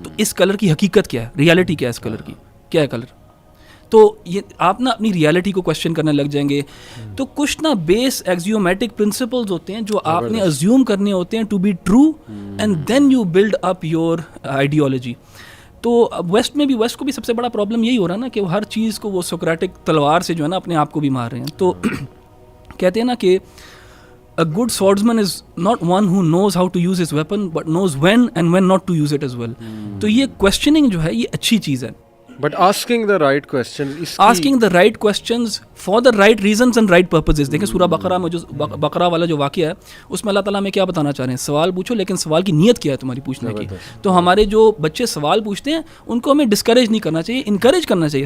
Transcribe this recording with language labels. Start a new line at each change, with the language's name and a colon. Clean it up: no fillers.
Urdu: تو اس کلر کی حقیقت کیا ہے، ریالٹی کیا ہے اس کلر کی، کیا ہے کلر؟ تو یہ آپ نا اپنی ریالٹی کو کویسچن کرنے لگ جائیں گے. تو کچھ نا بیس ایکزیومیٹک پرنسپلز ہوتے ہیں جو آپ نے ازیوم کرنے ہوتے ہیں
English: To be true, and then you build up your ideology.
Urdu: تو ویسٹ میں بھی، ویسٹ کو بھی سب سے بڑا پرابلم یہی ہو رہا ہے نا کہ وہ ہر چیز کو وہ سوکریٹک تلوار سے جو ہے نا اپنے آپ کو بھی مار رہے ہیں. تو کہتے ہیں نا کہ
English: a good swordsman is not one who knows how to use his weapon but knows when and when not to use it as well.
Urdu: تو یہ questioning جو ہے یہ اچھی چیز ہے.
English: But asking the right questions, asking the right questions for the right reasons and right purposes.
Urdu: دیکھیں سورہ بقرہ میں جو بقرہ والا جو واقعہ ہے اس میں اللہ تعالیٰ میں کیا بتانا چاہ رہے ہیں، سوال پوچھو لیکن سوال کی نیت کیا ہے تمہاری پوچھنے کی. تو ہمارے جو بچے سوال پوچھتے ہیں ان کو ہمیں ڈسکریج نہیں کرنا چاہیے، انکریج کرنا چاہیے.